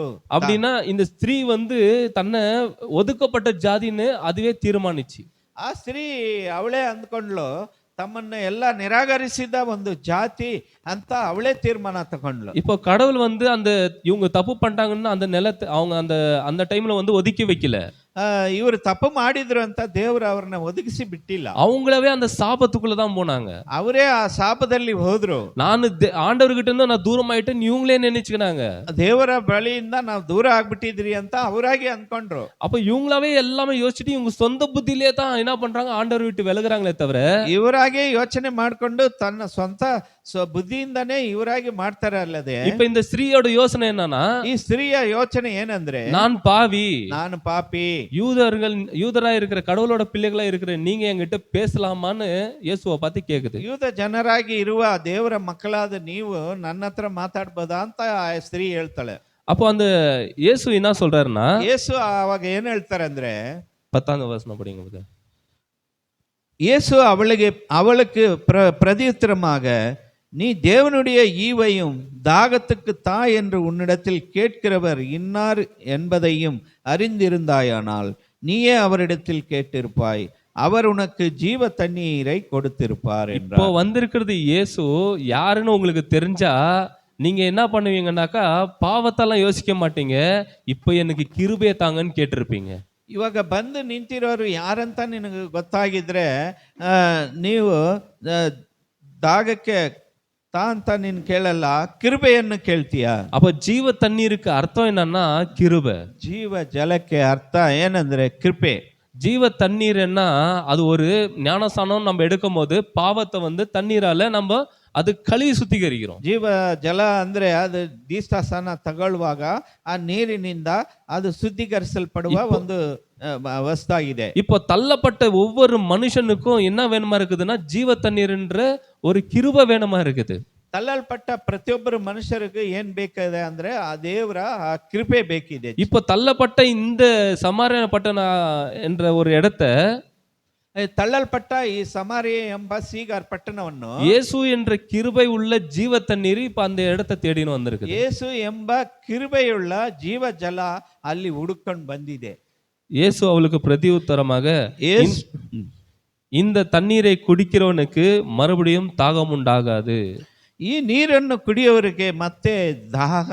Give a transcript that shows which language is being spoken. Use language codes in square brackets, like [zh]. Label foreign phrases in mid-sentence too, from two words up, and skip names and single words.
[ta] அப்படின்னா இந்த ஸ்திரீ வந்து தன்னை ஒதுக்கப்பட்ட ஜாதின்னு அதுவே தீர்மானிச்சு. [kn] ಆ ಸ್ತ್ರೀ ಅವಳೇ ಅಂದ್ಕೊಂಡ್ಲು, ತಮ್ಮನ್ನ ಎಲ್ಲ ನಿರಾಕರಿಸಿದ ಒಂದು ಜಾತಿ ಅಂತ ಅವಳೇ ತೀರ್ಮಾನ ತಗೊಂಡ್ಲು. [ta] இப்போ கடவுள் வந்து அந்த இவங்க தப்பு பண்ணிட்டாங்கன்னா அந்த நிலத்தை அவங்க அந்த அந்த டைம்ல வந்து ஒதுக்கி வைக்கல. [kn] ಇವರು ತಪ್ಪು ಮಾಡಿದ್ರು ಅಂತ ದೇವರು ಅವ್ರನ್ನ ಒದಗಿಸಿ ಬಿಟ್ಟಿಲ್ಲ. [ta] அவங்களவே அந்த சாபத்துக்குள்ள தான் போனாங்க. [kn] ಅವರೇ ಆ ಶಾಪದಲ್ಲಿ ಹೋದ್ರು. [ta] நான் ஆண்டவர்கிட்ட இருந்து நான் தூரம் ஆயிட்டேன்னு இவங்களே நினைச்சுக்கினாங்க. [kn] ದೇವರ ಬಳಿಯಿಂದ ನಾವು ದೂರ ಆಗ್ಬಿಟ್ಟಿದ್ರಿ ಅಂತ ಅವರಾಗೆ ಅನ್ಕೊಂಡ್ರು. [ta] அப்ப இவங்களாவே எல்லாமே யோசிச்சுட்டு இவங்க சொந்த புத்தியிலே தான் என்ன பண்றாங்க, ஆண்டவர் விட்டு விலகுறாங்களே தவிர [kn] ಇವರಾಗೆ ಯೋಚನೆ ಮಾಡ್ಕೊಂಡು ತನ್ನ ಸ್ವಂತ ಬುದ್ಧಿಯಿಂದಾನೇ ಇವರಾಗಿ ಮಾಡ್ತಾರೆ ಅಲ್ಲದೆ. [ta] இப்ப இந்த ஸ்திரீயோட யோசனை என்னன்னா, [kn] ಈ ಸ್ತ್ರೀಯ ಯೋಚನೆ ಏನಂದ್ರೆ, [ta] நான் பாவி, [kn] ನಾನು ಪಾಪಿ, [ta] யூதரா இருக்கிற கடவுளோட பிள்ளைகளா இருக்கிற நீங்க என்கிட்ட பேசலாமான்னு இயேசுவை பார்த்து கேக்குது. [kn] ಯೂದ ಜನರಾಗಿ ಇರುವ ದೇವರ ಮಕ್ಕಳಾದ ನೀವು ನನ್ನ ಹತ್ರ ಮಾತಾಡ್ಬೋದಾ ಅಂತ ಆ ಸ್ತ್ರೀ ಹೇಳ್ತಾಳೆ. [ta] அப்போ அந்த இயேசு என்ன சொல்றாருன்னா, [kn] ಯೇಸು ಅವಾಗ ಏನ್ ಹೇಳ್ತಾರೆ ಅಂದ್ರೆ, [ta] 10ஆம் வசனம் படிங்க. இயேசு அவளுக்கு பிரதியுத்தரமாக, நீ தேவனுடைய ஈவையும் தாகத்துக்கு தா என்று உன்னிடத்தில் கேட்கிறவர் இன்னார் என்பதையும் அறிந்திருந்தாயானால் நீயே அவரிடத்தில் கேட்டிருப்பாய், அவர் உனக்கு ஜீவ தண்ணீரை கொடுத்திருப்பார் இப்போ என்றார். வந்திருக்கிறது இயேசு யாருன்னு உங்களுக்கு தெரிஞ்சா நீங்க என்ன பண்ணுவீங்கன்னாக்கா, பாவத்தெல்லாம் யோசிக்க மாட்டீங்க, இப்போ எனக்கு கிருபையை தாங்கன்னு கேட்டிருப்பீங்க. [kn] ಇವಾಗ ಬಂದು ನಿಂತಿರೋರು ಯಾರಂತ ನಿನಗೆ ಗೊತ್ತಾಗಿದ್ರೆ ನೀವು ದಾಗಕ್ಕೆ ತಾ ಅಂತ ನೀನು ಕೇಳಲ್ಲ, கிருபைಯನ್ನು ಕೇಳ್ತೀಯ. [ta] அப்ப ஜீவ தண்ணீருக்கு அர்த்தம் என்னன்னா கிருபை. [kn] ಜೀವ ಜಲಕ್ಕೆ ಅರ್ಥ ಏನಂದ್ರೆ ಕೃಪೆ. [ta] ஜீவ தண்ணீர்னா அது ஒரு ஞானஸ்நானம் நம்ம எடுக்கும் போது பாவத்தை வந்து தண்ணீரால நம்ம அது கழுவி சுத்திகரிக்கிறோம். [kn] ಜೀವ ಜಲ ಅಂದ್ರೆ ಅದು ದೀಕ್ಷಾಸ್ನಾನ ತಗೊಳ್ಳುವಾಗ ಆ ನೀರಿನಿಂದ ಅದು ಶುದ್ಧೀಕರಿಸಲ್ಪಡುವ ಒಂದು ವಸ್ತಾಗಿದೆ. [ta] இப்போ தள்ளப்பட்ட ஒவ்வொரு மனுஷனுக்கும் என்ன வேணுமா இருக்குதுன்னா ஜீவ தண்ணீர்ன்ற ஒரு கிருபை வேணுமா இருக்குது. [kn] ತಳ್ಳಲ್ಪಟ್ಟ ಪ್ರತಿಯೊಬ್ಬರು ಮನುಷ್ಯರಿಗೆ ಏನ್ ಬೇಕಿದೆ ಅಂದ್ರೆ ಆ ದೇವರ ಆ ಕೃಪೆ ಬೇಕಿದೆ. [ta] இப்போ தள்ளப்பட்ட இந்த சமாரிய பட்டಣ என்ற ஒரு இடத்தை, [kn] ತಳ್ಳಲ್ಪಟ್ಟ ಈ ಸಮಾರಿ ಎಂಬ ಸೀಗಾರ್ ಪಟ್ಟಣವನ್ನು [ta] இயேசு என்ற கிருபை உள்ள ஜீவ தண்ணீர் இப்ப அந்த இடத்தை தேடின்னு வந்திருக்கு. [kn] ಯೇಸು ಎಂಬ கிருபையுள்ள ಜೀವ ಜಲ ಅಲ್ಲಿ ಹುಡುಕೊಂಡು ಬಂದಿದೆ. [ta] இயேசு அவளுக்கு பிரதி உத்தரமாக, [kn] ಯೇಸು [ta] இந்த தண்ணீரை குடிக்கிறவனுக்கு மறுபடியும் தாகம் உண்டாகாது. [kn] ಈ ನೀರನ್ನು ಕುಡಿಯೋರಿಗೆ ಮತ್ತೆ ದಾಹ